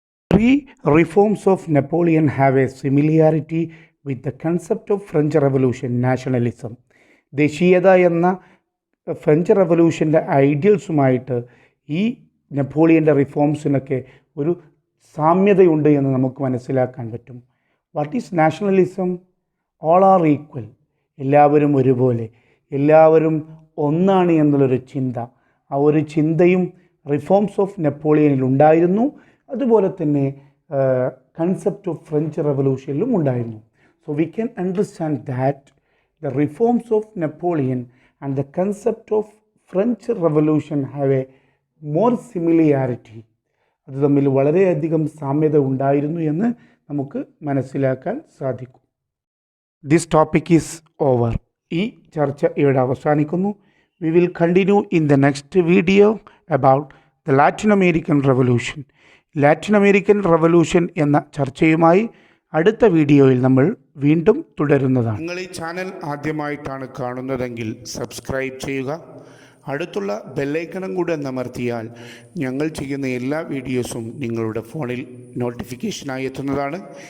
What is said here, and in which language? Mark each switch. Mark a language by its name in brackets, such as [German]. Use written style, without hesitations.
[English] Three reforms of Napoleon have a similarity with the concept of French Revolution, nationalism. [Malayalam] ദേശീയത എന്ന French റവല്യൂഷൻ്റെ ഐഡിയൽസുമായിട്ട് ഈ നെപ്പോളിയൻ്റെ റിഫോംസിനൊക്കെ ഒരു സാമ്യതയുണ്ട് എന്ന് നമുക്ക് മനസ്സിലാക്കാൻ പറ്റും. [English] What is nationalism? All are equal. [Malayalam] എല്ലാവരും ഒരുപോലെ, എല്ലാവരും ഒന്നാണ് എന്നുള്ളൊരു ചിന്ത. ആ ഒരു ചിന്തയും റിഫോംസ് ഓഫ് നെപ്പോളിയനിൽ ഉണ്ടായിരുന്നു. അതുപോലെ തന്നെ കൺസെപ്റ്റ് ഓഫ് ഫ്രഞ്ച് റവല്യൂഷനിലും ഉണ്ടായിരുന്നു. [English] So we can understand that the reforms of Napoleon and the concept of French Revolution have a more similarity. [Malayalam] അത് തമ്മിൽ വളരെയധികം സാമ്യത ഉണ്ടായിരുന്നു എന്ന് നമുക്ക് മനസ്സിലാക്കാൻ സാധിക്കും. [English] This topic is over. [Malayalam] ഈ ചർച്ച ഇവിടെ അവസാനിക്കുന്നു. [English] We will continue in the next video about the Latin American Revolution. [Malayalam] Latin American revolution എന്ന ചർച്ചയുമായി അടുത്ത വീഡിയോയിൽ നമ്മൾ വീണ്ടും തുടരുന്നതാണ്. നിങ്ങൾ ഈ ചാനൽ ആദ്യമായിട്ടാണ് കാണുന്നതെങ്കിൽ സബ്സ്ക്രൈബ് ചെയ്യുക. അടുത്തുള്ള ബെല്ലൈക്കണും കൂടെ അമർത്തിയാൽ ഞങ്ങൾ ചെയ്യുന്ന എല്ലാ വീഡിയോസും നിങ്ങളുടെ ഫോണിൽ നോട്ടിഫിക്കേഷനായി എത്തുന്നതാണ്.